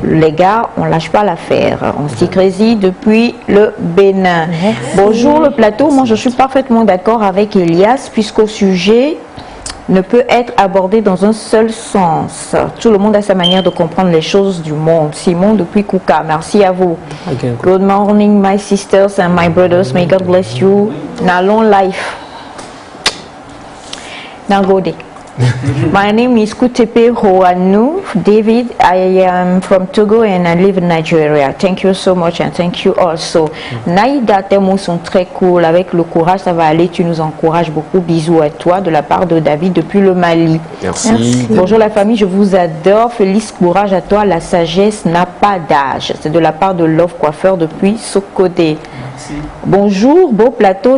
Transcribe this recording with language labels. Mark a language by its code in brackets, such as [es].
[fr] Les gars, on lâche pas l'affaire. On s'y crésille depuis le Bénin. Merci. Bonjour le plateau. Moi, je suis parfaitement d'accord avec Elias puisqu'au sujet ne peut être abordé dans un seul sens. Tout le monde a sa manière de comprendre les choses du monde. Simon depuis Kouka, merci à vous. [en] Okay. Good morning, my sisters and my brothers. May God bless you. Now, long life. Now, go day. My name is Kutepe Hoanu David. I am from Togo and I live in Nigeria. Thank you so much and thank you also. [fr] Naïda, tes mots sont très cool. Avec le courage, ça va aller. Tu nous encourages beaucoup. Bisous à toi de la part de David depuis le Mali. Merci. Merci. Bonjour la famille, je vous adore. Félix, courage à toi. La sagesse n'a pas d'âge. C'est de la part de Love Coiffeur depuis Sokodé. Bonjour, beau plateau.